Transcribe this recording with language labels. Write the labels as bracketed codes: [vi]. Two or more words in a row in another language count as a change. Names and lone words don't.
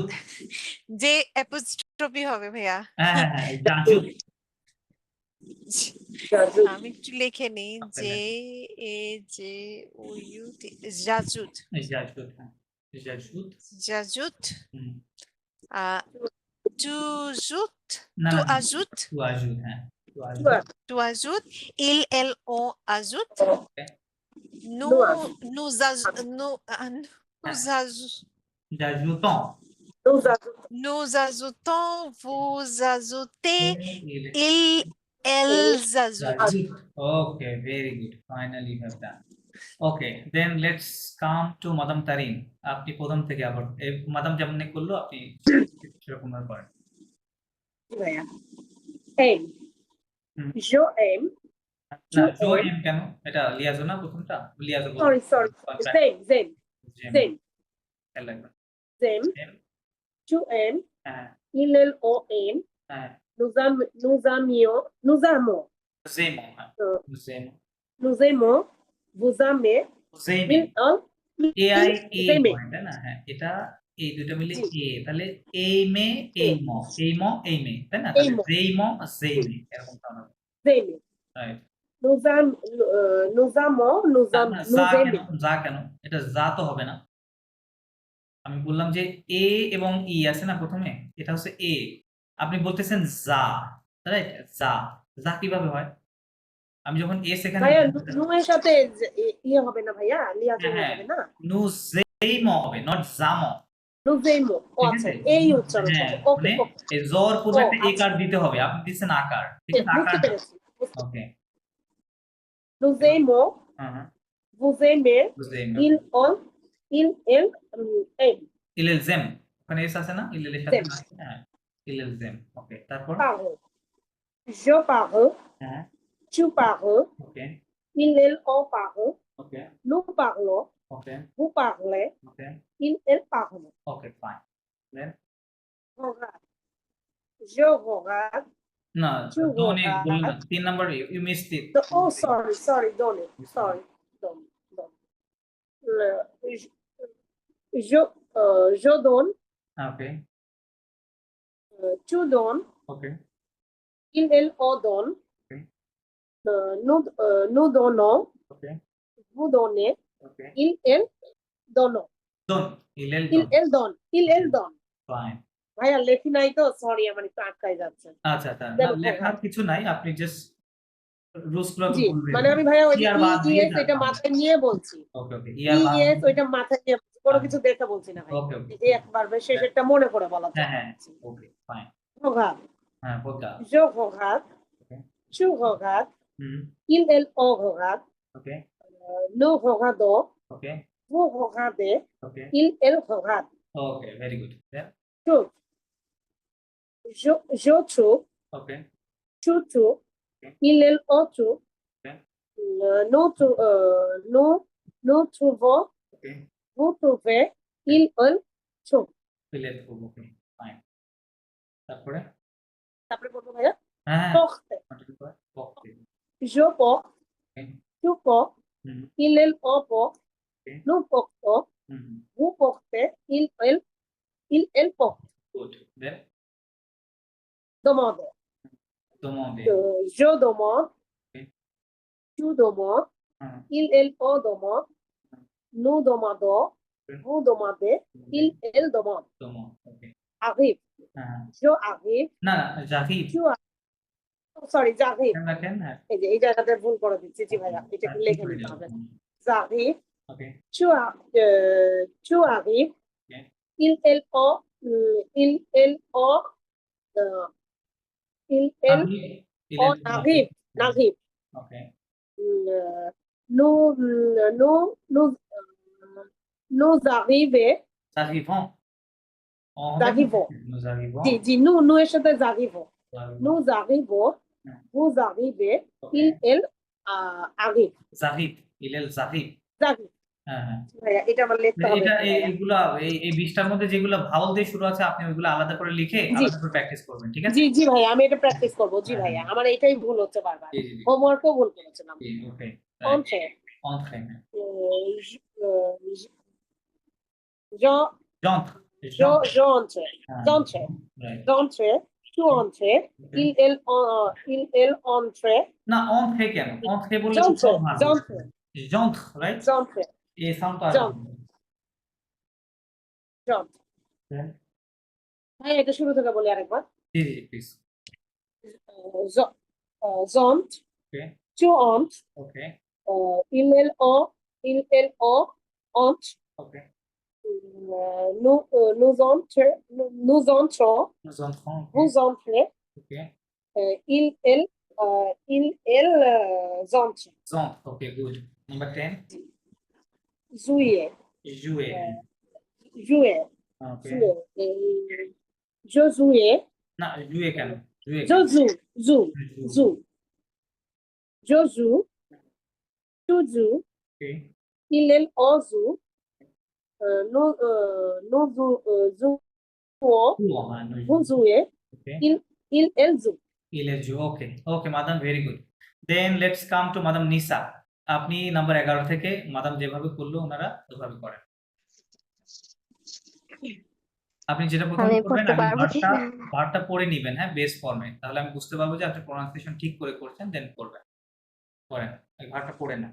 [bn] যে অ্যাপোস্ট্রফি হবে ভাইয়া। হ্যাঁ হ্যাঁ হ্যাঁ জাজুত আমি একটু লিখে নিই, আপনার জে এ জে ও ইউ টি, জাজুত, জাজুত হ্যাঁ জাজুত জাজুত, হুম [fr] tu ajoutes, [bn] না [fr] tu [bn] না [fr] ajoutes, tu ajoutes হ্যাঁ tu ajoutes tu ajoutes, elles on ajoute, [en] Okay. [fr] nous nous nous জাজুতন nous ajoutons, vous ajoutez, Il- elles ajoutent. Rajit. [en] Okay, very good. Finally, you have done. Okay, then let's come to Madam Tarin. [bn] আপনি প্রথম থেকে আবার মাদাম যেমন করলো আপনি সেরকম ভাবে করেন। [fr] aim [bn] হুম। [fr] je aime [bn] না To [fr] জো aim. [bn] এম কেন? এটা লিয়াজো না প্রথমটা? লিয়াজো বলবো। [en] sorry same [bn] জেম। খেয়াল রাখবেন। [en] same [fr] জেম। tu aimes [bn] হ্যাঁ [fr] elles on aime [bn] হ্যাঁ [fr] nous amons [bn] জেমো হ্যাঁ Euh, [fr] জেমো nous aimons vous aimez জেমে ils ont [bn] এআই এ [fr] Zeme. [bn] পয়েন্ট তাই না? হ্যাঁ এটা এই দুটো মিলে জি। এ তাহলে এই মে এই ম এই ম এই মে তাই না? তাহলে এই ম। যেই ম জেমে এরকম তাহলে [fr] aimez [bn] রাইট [fr] nous amons nous [bn] যা [fr] aimons [bn] কেন যা কেন এটা যা তো হবে না আমি বললাম যে এ এবং ই আছে না প্রথমে এটা হচ্ছে এ আপনি বলতেছেন যা রাইট যা যা কিভাবে হয় আমি যখন এস এখানে ভাইয়া নু এর সাথে ইয়ে হবে না ভাইয়া লিয়াজো হ্যাঁ, হবে না নু যেই ম হবে নট জাম [fr] nous aimons ও [bn] ঠিক আচ্ছা আছে এই উচ্চারণ হ্যাঁ হবে ওকে মানে এই জর পূর্বে একটা আচ্ছা। একার দিতে হবে আপনি দিচ্ছেন আকার ঠিক আছে বুঝতে আকার পেরেছি ওকে [fr] nous aimons [bn] হ্যাঁ হ্যাঁ [fr] vous aimez [bn] বুঝতে [fr] ils aiment [bn] ইলেলজেম ওখানে এস আছে না ইলেলের সাথে [fr] Zem. [bn] না? হ্যাঁ ইলেলজেম ওকে তারপর [fr] parle je parle [bn] হ্যাঁ [fr] tu parles [bn] ওকে [fr] ils on parle [bn] ওকে [fr] nous parlons [bn] ওকে [fr] vous parlez [bn] ওকে [fr] ils parlent [en] okay fine then [fr] regarde je regarde [bn] না [fr] Tu ডোনে regardes. [bn] বললেন না 3 নাম্বার [en] you missed it oh sorry [fr] donne sorry donne je donne [bn] ওকে [fr] tu donnes [bn] ওকে [fr] ils on donne [en] Okay. [fr] nous donnons [bn] ওকে [fr] vous donnez [bn] ওকে [fr] ils donnent donne il elle donne ils donnent [bn] ফাইন ভাইয়া লেখি নাই তো সরি আমার একটু আটকাই যাচ্ছে আচ্ছা আচ্ছা না দেখো, লেখার কিছু নাই আপনি জাস্ট রুলস গুলো জি বলবেন মানে আমি ভাইয়া ওই যে ইয়ার বাদ দিয়ে ইএস এটা মাথায় নিয়ে বলছি [en] okay okay [bn] ইয়ার বাদ ইএস ওইটা মাথায় নিয়ে বলছি, কোনো কিছু দেখে বলছি না ভাই [en] okay okay [bn] এই একবার শেষেরটা মনে করে বলা হ্যাঁ হ্যাঁ [en] okay fine [fr] regarde [bn] হ্যাঁ বলতা [fr] je regarde [en] Okay. [fr] tu regardes [bn] হুম [fr] ils on regarde [bn] ওকে [fr] nous regardons [bn] ওকে [fr] vous regardez [bn] ওকে [fr] ils regardent [en] okay very good then [fr] trouve je trouve [bn] ওকে [fr] tu trouves [en] Okay. [fr] ils on trouve [en] Okay. [fr] nous trouvons [bn] ওকে [fr] vous trouvez ils trouvent [bn] ইলেল [en] okay fine [bn] তারপরে তারপরে বলবো ভাইয়া হ্যাঁ [fr] porte [bn] কন্টিনিউ কর ওকে [fr] je porte [en] Okay. [fr] tu portes [bn] হুম [fr] ils on porte [en] Okay. [fr] nous portons [bn] হুম [fr] vous portez ils portent [en] good then [fr] Demande. Demander. Je demande. Ok. Tu demandes. [bn] হ্যাঁ, [fr] On demande. Nous demandons. Vous demandez. Elle demande. demande. Okay. Arrive. [bn] হ্যাঁ, [fr] Je arrive. [bn] না না জাহিদ [fr] Tu arrives. Sorry, j'arrive. [bn] রাখেন হ্যাঁ এই জায়গাতে ভুল করে দিচ্ছি জি ভাইয়া এটা একটু লিখে করে নিতে দিলাম। হবে [fr] j'arrive [bn] ওকে [fr] tu arrives [en] Okay. [fr] elle ont euh, on arrive n'arrive [bn] ওকে [fr] nous nous arrivons arrivons Arrivons. nous arrivons [bn] জি nous এর সাথে [fr] j'arrive nous arrivons Hmm. vous arrivez [en] Okay. [fr] elle arrive [bn] জাহিদ জাহিদ [fr] j'arrive [bn] হ্যাঁ হ্যাঁ ভাইয়া এটা আমার লিখতে হবে এটা ভাইয়া। এইগুলা এই 20টার মধ্যে যেগুলো ভাওয়াল দিয়ে শুরু আছে আপনি ওইগুলো আলাদা করে লিখে জি। আলাদা করে প্র্যাকটিস করবেন ঠিক আছে জি ভাইয়া আমি এটা প্র্যাকটিস করব জি হ্যাঁ, ভাইয়া হ্যাঁ। আমার এটাই ভুল হচ্ছে বারবার জি জি জি হোমওয়ার্কও ভুল করেছিলাম জি ওকে [fr] Entrée. entrée J'entre. j'entre J'entre. [bn] হ্যাঁ, [fr] J'entre. [en] right. [fr] J'entre. Tu entres. Il entre. [bn] না entrée কেন entrée বললে তো [fr] J'entre. [bn] সব ভালো [fr] J'entre. j'entre right J'entre. [bn] এই সাউন্ড তো [fr] J'entre. J'entre [bn] হ্যাঁ ভাই এটা শুরু থেকে বলি আরেকবার জি জি প্লিজ [fr] J'entre. [bn] ওকে [fr] Tu entres. [bn] ওকে [fr] Il entre. [bn] ওকে [fr] Nous entrons. Nous entrons. nous entrons Vous entrez. [en] okay [fr] Elle entre. j'entre [en] okay good number 10 [fr] Jouer. jouer Jouer. [en] okay [fr] Je jouais. [bn] না jouer কেন jouer [fr] Je joue. Je joue. Tu joues. [en] okay [fr] On joue. Nous jouons. [bn] হ্যাঁ [fr] Vous jouez. [en] okay [fr] Elle joue. [bn] ইলেজু [en] okay okay madame very good then let's come to madame Nisa [bn] আপনি নাম্বার 11 থেকে মাদাম যেভাবে করলো ওনারা ওভাবে করেন আপনি যেটা প্রথম আমি করবেন পড়তে আগে পারবো কি ভার্বটা পড়ে নেবেন হ্যাঁ বেস ফর্মে তাহলে আমি বুঝতে পারবো যে আপনি প্রোনাউন্সিয়েশন ঠিক করে করছেন দেন করবেন করেন এই ভার্বটা পড়ে না